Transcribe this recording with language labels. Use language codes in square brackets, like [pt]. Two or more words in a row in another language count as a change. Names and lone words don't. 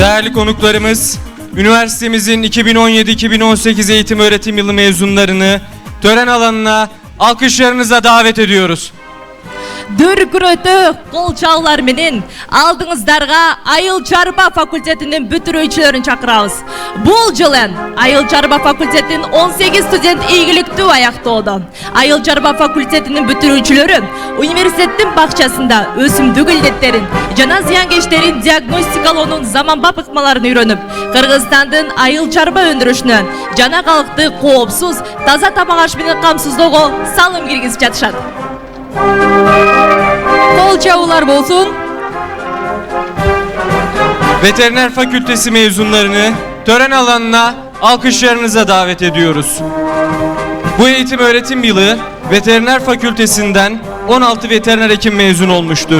[tr] Değerli konuklarımız, üniversitemizin 2017-2018 eğitim öğretim yılı mezunlarını tören alanına alkışlarınıza davet ediyoruz. [ky] Дүркүрөтө кол чабуулар менен алдыңыздарга Айыл Чарба факультетинин бүтүрүүчүлөрүн чакырабыз. Бул жылы Айыл Чарба факультетинин 18 студент ийгиликтүү аяктоодо. Айыл Чарба факультетинин бүтүрүүчүлөрү университеттин бакчасында өсүмдүк илдеттерин жана зыянкечтерин диагностикалоонун заманбап ыкмаларын үйрөнүп, Кыргызстандын айыл чарба өндүрүшүнө жана калкты коопсуз, таза тамак аш менен камсыздоого салым киргизип жатышат. Кол чабуулар болсун. [tr] Veteriner Fakültesi mezunlarını tören alanına alkışlarınıza davet ediyoruz. Bu eğitim öğretim yılı Veteriner Fakültesinden 16 veteriner hekim mezun olmuştur.